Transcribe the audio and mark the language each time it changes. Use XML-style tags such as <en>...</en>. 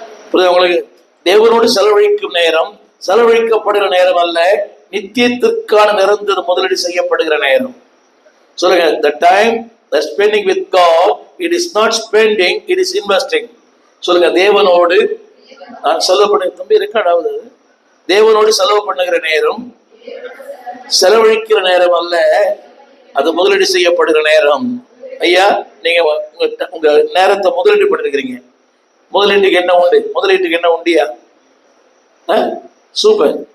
<ta>புரியுது உங்களுக்கு? தேவனோடு செலவழிக்கும் நேரம் செலவழிக்கப்படுகிற நேரம் அல்ல, நித்தியத்திற்கான நிரந்தர முதலீடு செய்யப்படுகிற நேரம். சொல்லுங்க,</ta> <en>the time the spending with God, it is not spending, it is investing.</en> <ta>சொல்லுங்க, தேவனோடு நான் செலவு பண்ண தம்பி ரெக்கார்ட் ஆகுது. தேவனோடு செலவு பண்ணுகிற நேரம் செலவழிக்கிற நேரம் அல்ல, அது முதலீடு செய்யப்படுகிற நேரம். ஐயா, நீங்க உங்க நேரத்தை முதலீடு பண்ணிருக்கிறீங்க. முதலீட்டுக்கு என்ன உண்டு? முதலீட்டுக்கு என்ன உண்டியா? சூப்பர்.</ta>